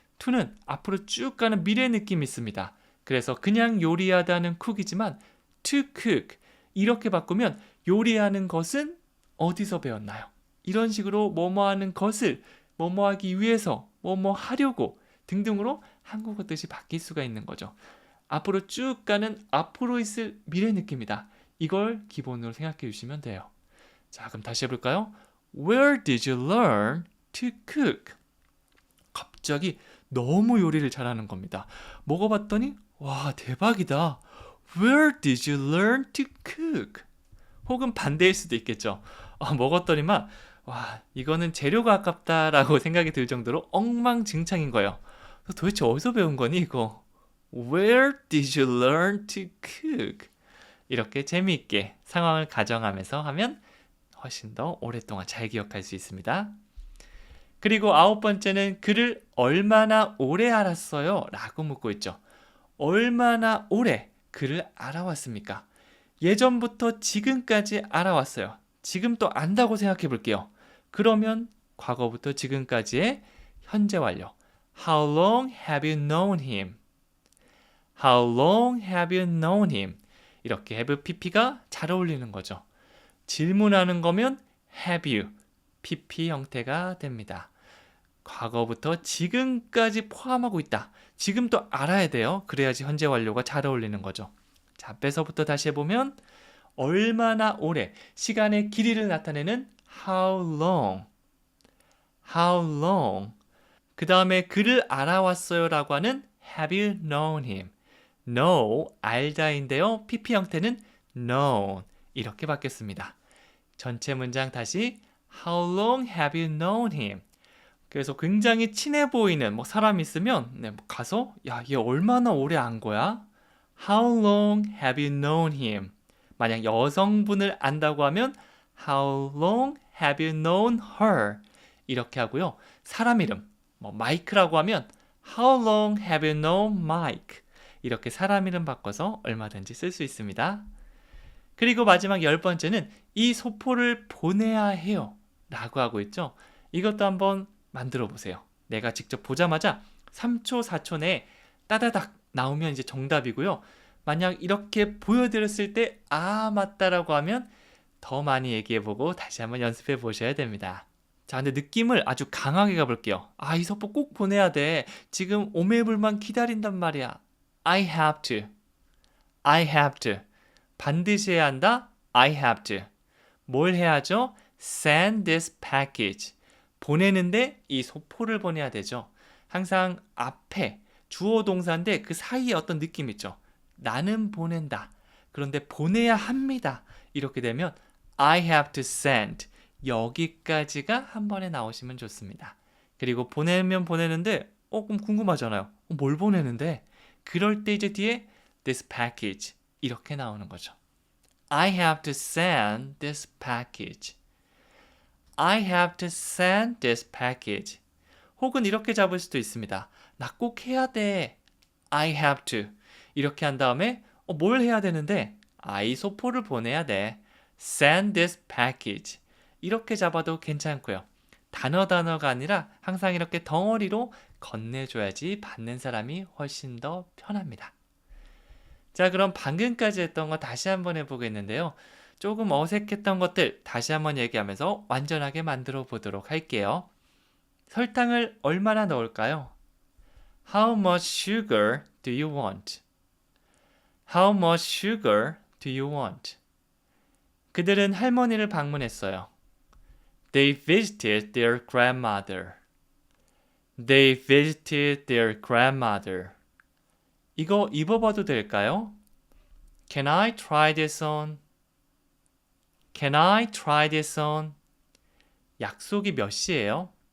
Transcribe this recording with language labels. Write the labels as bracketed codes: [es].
[ko] to는 앞으로 쭉 가는 미래 느낌이 있습니다. 그래서 그냥 요리하다는 cook이지만 to cook 이렇게 바꾸면 요리하는 것은 어디서 배웠나요? 이런 식으로 뭐뭐 하는 것을 뭐뭐 하기 위해서 뭐뭐 하려고 등등으로 한국어 뜻이 바뀔 수가 있는 거죠. 앞으로 쭉 가는 앞으로 있을 미래 느낌이다. 이걸 기본으로 생각해 주시면 돼요. 자, 그럼 다시 해볼까요? [en] Where did you learn to cook? [ko] 갑자기 너무 요리를 잘하는 겁니다. 먹어봤더니 와, 대박이다. [en] Where did you learn to cook? [ko] 혹은 반대일 수도 있겠죠. 먹었더니만 와, 이거는 재료가 아깝다라고 생각이 들 정도로 엉망진창인 거예요. 도대체 어디서 배운 거니 이거? [en] Where did you learn to cook? [ko] 이렇게 재미있게 상황을 가정하면서 하면 훨씬 더 오랫동안 잘 기억할 수 있습니다. 그리고 아홉 번째는 그를 얼마나 오래 알았어요? 라고 묻고 있죠. 얼마나 오래 그를 알아왔습니까? 예전부터 지금까지 알아왔어요. 지금 또 안다고 생각해 볼게요. 그러면 과거부터 지금까지의 현재 완료. [en] How long have you known him? How long have you known him? [ko] 이렇게 have pp가 잘 어울리는 거죠. 질문하는 거면 have you, pp 형태가 됩니다. 과거부터 지금까지 포함하고 있다. 지금 또 알아야 돼요. 그래야지 현재 완료가 잘 어울리는 거죠. 자, 앞에서부터 다시 해보면 얼마나 오래, 시간의 길이를 나타내는 how long, how long. 그 다음에 그를 알아왔어요 라고 하는 have you known him? know, 알다인데요. pp 형태는 known 이렇게 바뀌었습니다. 전체 문장 다시 [en] How long have you known him? [ko] 그래서 굉장히 친해 보이는 사람이 있으면 가서 야, 얘 얼마나 오래 안 거야? [en] How long have you known him? [ko] 만약 여성분을 안다고 하면 [en] How long have you known her? [ko] 이렇게 하고요. 사람 이름, 마이크라고 하면 [en] How long have you known Mike? [ko] 이렇게 사람 이름 바꿔서 얼마든지 쓸 수 있습니다. 그리고 마지막 열 번째는 이 소포를 보내야 해요 라고 하고 있죠. 이것도 한번 만들어 보세요. 내가 직접 보자마자 3초, 4초 내에 따다닥 나오면 이제 정답이고요. 만약 이렇게 보여드렸을 때 아, 맞다라고 하면 더 많이 얘기해보고 다시 한번 연습해 보셔야 됩니다. 자, 근데 느낌을 아주 강하게 가볼게요. 아, 이 소포 꼭 보내야 돼. 지금 오매불만 기다린단 말이야. [en] I have to. I have to. [ko] 반드시 해야 한다. [en] I have to. [ko] 뭘 해야죠? [en] Send this package. [ko] 보내는데 이 소포를 보내야 되죠. 항상 앞에 주어 동사인데 그 사이에 어떤 느낌 있죠. 나는 보낸다. 그런데 보내야 합니다. 이렇게 되면 [en] I have to send. [ko] 여기까지가 한 번에 나오시면 좋습니다. 그리고 보내면 보내는데 그럼 궁금하잖아요. 뭘 보내는데? 그럴 때 이제 뒤에 [en] this package [ko] 이렇게 나오는 거죠. [en] I have to send this package. I have to send this package. [ko] 혹은 이렇게 잡을 수도 있습니다. 나 꼭 해야 돼. [en] I have to. [ko] 이렇게 한 다음에 뭘 해야 되는데? I 소포를 보내야 돼. [en] Send this package. [ko] 이렇게 잡아도 괜찮고요. 단어가 아니라 항상 이렇게 덩어리로 건네줘야지 받는 사람이 훨씬 더 편합니다. 자, 그럼 방금까지 했던 거 다시 한번 해보겠는데요. 조금 어색했던 것들 다시 한번 얘기하면서 완전하게 만들어 보도록 할게요. 설탕을 얼마나 넣을까요? [en] How much sugar do you want? How much sugar do you want? [ko] 그들은 할머니를 방문했어요. [en] They visited their grandmother. They visited their grandmother. [ko] 이거 입어봐도 될까요? [en] Can I try this on? Can I try this on? [ko] 약속이 몇 시예요?